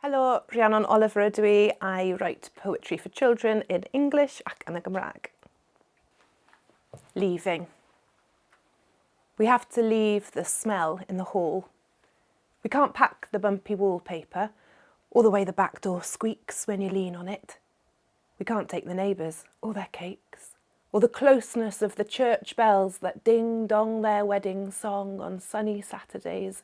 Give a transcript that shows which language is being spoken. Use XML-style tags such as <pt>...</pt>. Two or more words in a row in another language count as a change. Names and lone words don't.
<cy>Helo, Rhiannon Oliver ydw I.</cy> <en>I write poetry for children in English</en> <cy>ac yn y Gymraeg.</cy> <en>Leaving. We have to leave the smell in the hall. We can't pack the bumpy wallpaper or the way the back door squeaks when you lean on it. We can't take the neighbours or their cakes or the closeness of the church bells that ding-dong their wedding song on sunny Saturdays.</en>